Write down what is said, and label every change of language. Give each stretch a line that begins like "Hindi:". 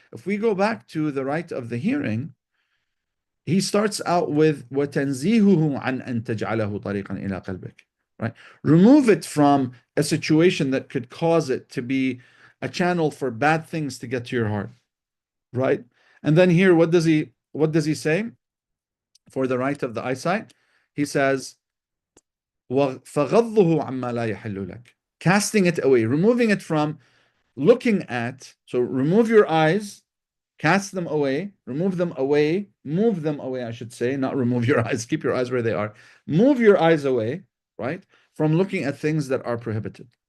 English: If we go back to the right of the hearing, he starts out with
Arabic: وَتَنْزِيهُهُ عَنْ أَن تَجْعَلَهُ طَرِيقًا إِلَى قَلْبِكَ.
English: Right? Remove it from a situation that could cause it to be a channel for bad things to get to your heart. Right? And then here, what does he say for the right of the eyesight? He says,
Arabic: فَغَضُّهُ عَمَّا لَا يَحِلُّ لَكَ.
English: Casting it away, removing it from looking at. So remove your eyes, cast them away, remove them away, move them away, I should say, not remove your eyes, keep your eyes where they are. Move your eyes away, right, from looking at things that are prohibited.